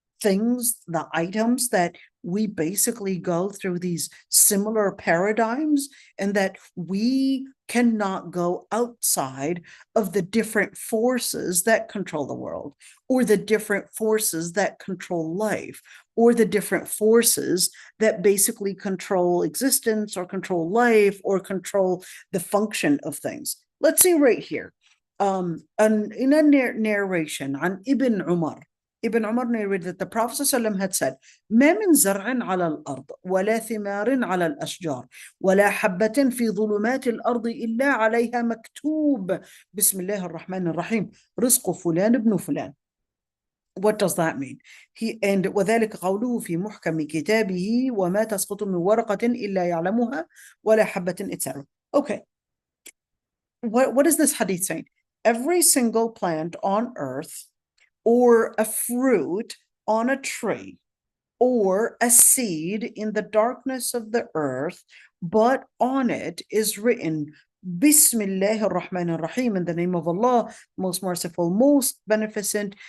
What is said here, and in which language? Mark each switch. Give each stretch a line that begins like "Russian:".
English: things, the items that we basically go through these similar paradigms, and that we cannot go outside of the different forces that control the world, or the different forces that control life, or the different forces that basically control existence, or control life, or control the function of things. Let's see right here. In a narration on Ibn Umar, Ibn Umar narrated that the Prophet ﷺ had said,
Arabic: ما من زرع على الأرض ولا ثمار على الأشجار ولا حبة في ظلمات الأرض إلا عليها مكتوب بسم الله الرحمن الرحيم رزق فلان ابن فلان.
English: What does that mean?
Arabic: وذلك قوله في محكم كتابه وما تسقط من ورقة إلا يعلمها ولا حبة, etc.
English: Okay. What is this hadith saying? Every single plant on earth, or a fruit on a tree, or a seed in the darkness of the earth, but on it is written Bismillah ar-Rahman ar-Rahim, in the name of Allah, most merciful, most beneficent.